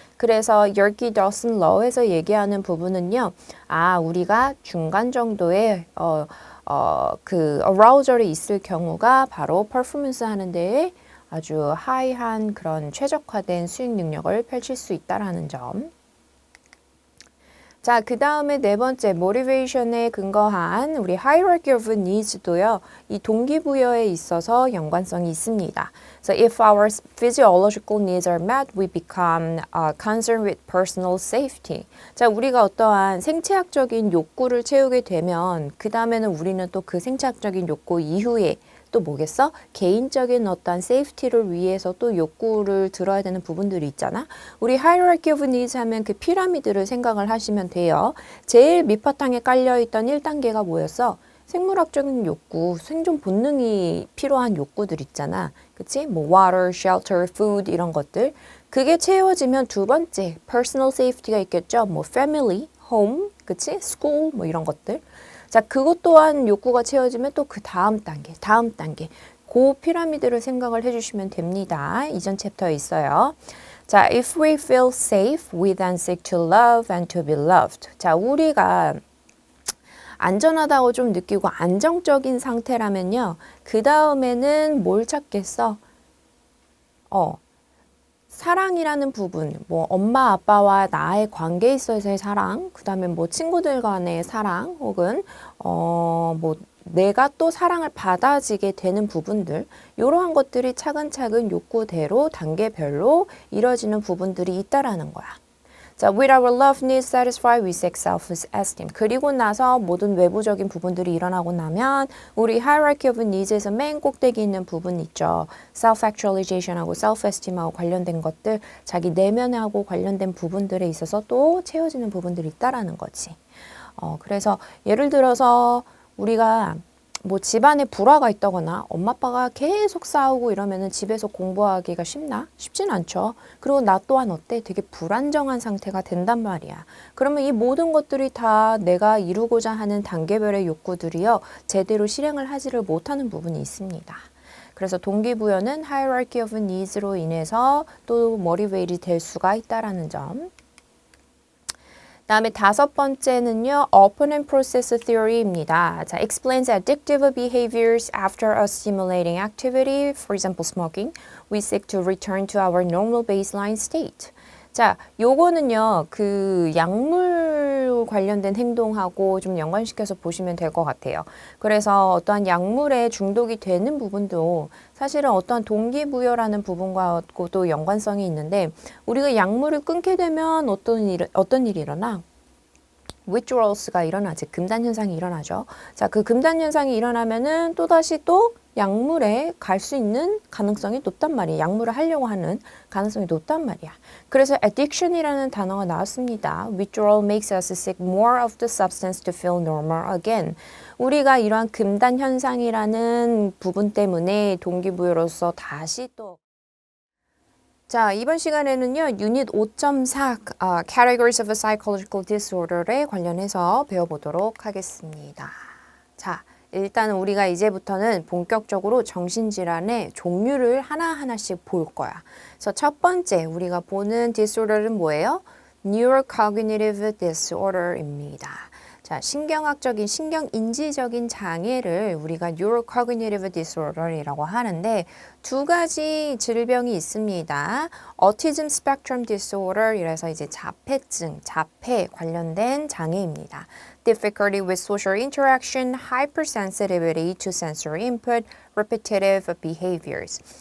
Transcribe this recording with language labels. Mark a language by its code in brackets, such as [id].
[ko] 그래서 Yerkes-Dawson Law에서 얘기하는 부분은요, 우리가 중간 정도의 그 arousal이 있을 경우가 바로 퍼포먼스 하는 데에 아주 하이한 그런 최적화된 수행 능력을 펼칠 수 있다라는 점. 자, 그 다음에 네 번째, motivation에 근거한 우리 hierarchy of needs도요, 이 동기부여에 있어서 연관성이 있습니다. [en] So if our physiological needs are met, we become concerned with personal safety. [ko] 자, 우리가 어떠한 생체학적인 욕구를 채우게 되면, 그 다음에는 우리는 또 그 생체학적인 욕구 이후에 또 뭐겠어? 개인적인 어떤 세이프티를 위해서 또 욕구를 들어야 되는 부분들이 있잖아. 우리 hierarchy of needs 하면 그 피라미드를 생각을 하시면 돼요. 제일 밑바탕에 깔려있던 1단계가 뭐였어? 생물학적인 욕구, 생존 본능이 필요한 욕구들 있잖아. 그치? 뭐 water, shelter, food 이런 것들. 그게 채워지면 두 번째, personal safety가 있겠죠. 뭐 family, home, 그치? school 뭐 이런 것들. 자, 그것 또한 욕구가 채워지면 또 그 다음 단계. 그 피라미드를 생각을 해주시면 됩니다. 이전 챕터에 있어요. [en] 자, if we feel safe, we then seek to love and to be loved. [ko] 자, 우리가 안전하다고 좀 느끼고 안정적인 상태라면요. 그 다음에는 뭘 찾겠어? 사랑이라는 부분, 뭐 엄마 아빠와 나의 관계에 있어서의 사랑, 그 다음에 뭐 친구들 간의 사랑, 혹은 뭐 내가 또 사랑을 받아지게 되는 부분들, 이러한 것들이 차근차근 욕구대로 단계별로 이뤄지는 부분들이 있다라는 거야. [en] 자, with our love needs satisfied, we seek self-esteem. [ko] 그리고 나서 모든 외부적인 부분들이 일어나고 나면 우리 hierarchy of needs에서 맨 꼭대기 있는 부분 있죠. self-actualization하고 self-esteem하고 관련된 것들, 자기 내면하고 관련된 부분들에 있어서 또 채워지는 부분들이 있다라는 거지. 그래서 예를 들어서 우리가 뭐 집안에 불화가 있다거나 엄마 아빠가 계속 싸우고 이러면은 집에서 공부하기가 쉽나? 쉽진 않죠. 그리고 나 또한 어때? 되게 불안정한 상태가 된단 말이야. 그러면 이 모든 것들이 다 내가 이루고자 하는 단계별의 욕구들이요, 제대로 실행을 하지를 못하는 부분이 있습니다. 그래서 동기부여는 hierarchy of needs로 인해서 또 motivate이 될 수가 있다라는 점. 다음에 다섯 번째는요, opponent process theory입니다. [en] 자, explains addictive behaviors after a stimulating activity, for example, smoking. We seek to return to our normal baseline state. [ko] 자, 요거는요, 그 약물 관련된 행동하고 좀 연관시켜서 보시면 될 것 같아요. 그래서 어떠한 약물에 중독이 되는 부분도 사실은 어떠한 동기부여라는 부분과도 연관성이 있는데, 우리가 약물을 끊게 되면 어떤 일이 일어나? withdrawals가 일어나지. 금단 현상이 일어나죠. 자, 그 금단 현상이 일어나면은 또다시 또 약물에 갈 수 있는 가능성이 높단 말이야. 약물을 하려고 하는 가능성이 높단 말이야. 그래서 addiction이라는 단어가 나왔습니다. [en] Withdrawal makes us seek more of the substance to feel normal again. [ko] 우리가 이러한 금단 현상이라는 부분 때문에 동기부여로서 다시 또 자, 이번 시간에는요, 유닛 5.4 Categories of Psychological Disorder에 관련해서 배워보도록 하겠습니다. 자, 일단 우리가 이제부터는 본격적으로 정신질환의 종류를 하나하나씩 볼 거야. 그래서 첫 번째 우리가 보는 disorder는 뭐예요? Neurocognitive Disorder입니다. 자, 신경인지적인 장애를 우리가 Neurocognitive Disorder이라고 하는데 두 가지 질병이 있습니다. Autism Spectrum Disorder 이래서 이제 자폐증, 자폐 관련된 장애입니다. [en] Difficulty with social interaction, hypersensitivity to sensory input, repetitive behaviors.